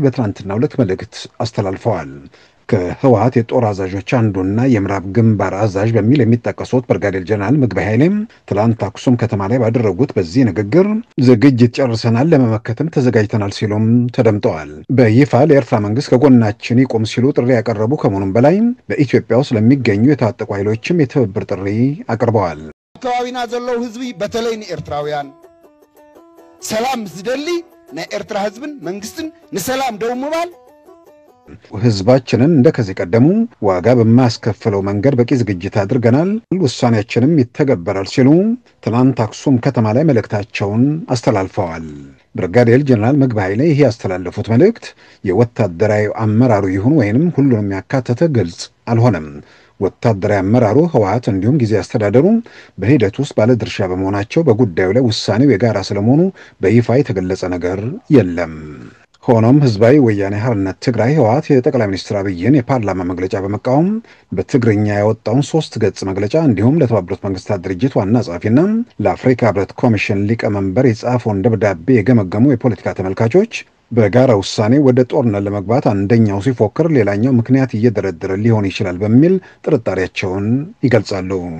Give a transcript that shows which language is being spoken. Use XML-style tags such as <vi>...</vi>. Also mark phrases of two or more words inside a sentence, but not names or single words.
<am>በትናንትናው ዕለት መልእክት አስተላልፈዋል። ከህወሓት የጦር አዛዦች አንዱና የምዕራብ ግንባር አዛዥ በሚል የሚጠቀሱት ብርጋዴር ጀነራል ምግበይ ኃይሌም ትላንት አክሱም ከተማ ላይ ባደረጉት በዚህ ንግግር ዝግጅት ጨርሰናል፣ ለመመከትም ተዘጋጅተናል ሲሉም ተደምጠዋል። በይፋ ለኤርትራ መንግስት ከጎናችን ይቆም ሲሉ ጥሪ ያቀረቡ ከመሆኑም በላይ በኢትዮጵያ ውስጥ ለሚገኙ የታጠቁ ኃይሎችም የትብብር ጥሪ አቅርበዋል።</am> <ti>አካባቢና ዘለው ህዝቢ በተለይ ኤርትራውያን ሰላም ዝደሊ ኤርትራ ህዝብን መንግስትን ንሰላም ደው ምባል</ti> <am>ህዝባችንን እንደከዚህ ቀደሙ ዋጋ በማያስከፍለው መንገድ በቂ ዝግጅት አድርገናል፣ ውሳኔያችንም ይተገበራል ሲሉ ትናንት አክሱም ከተማ ላይ መልእክታቸውን አስተላልፈዋል። ብርጋዴር ጀነራል ምግበ ኃይሌ ይህ ያስተላለፉት መልእክት የወታደራዊ አመራሩ ይሁን ወይንም ሁሉንም ያካተተ ግልጽ አልሆነም። ወታደራዊ አመራሩ ህወሓት እንዲሁም ጊዜ አስተዳደሩ በሂደት ውስጥ ባለድርሻ በመሆናቸው በጉዳዩ ላይ ውሳኔው የጋራ ስለመሆኑ በይፋ የተገለጸ ነገር የለም። ሆኖም ህዝባዊ ወያኔ ሓርነት ትግራይ ህወሓት የጠቅላይ ሚኒስትር አብይን የፓርላማ መግለጫ በመቃወም በትግርኛ ያወጣውን 3 ገጽ መግለጫ እንዲሁም ለተባበሩት መንግስታት ድርጅት ዋና ጸሐፊና ለአፍሪካ ህብረት ኮሚሽን ሊቀመንበር የጻፈውን ደብዳቤ የገመገሙ የፖለቲካ ተመልካቾች በጋራ ውሳኔ ወደ ጦርነት ለመግባት አንደኛው ሲፎክር ሌላኛው ምክንያት እየደረደረ ሊሆን ይችላል በሚል ጥርጣሬያቸውን ይገልጻሉ።</am>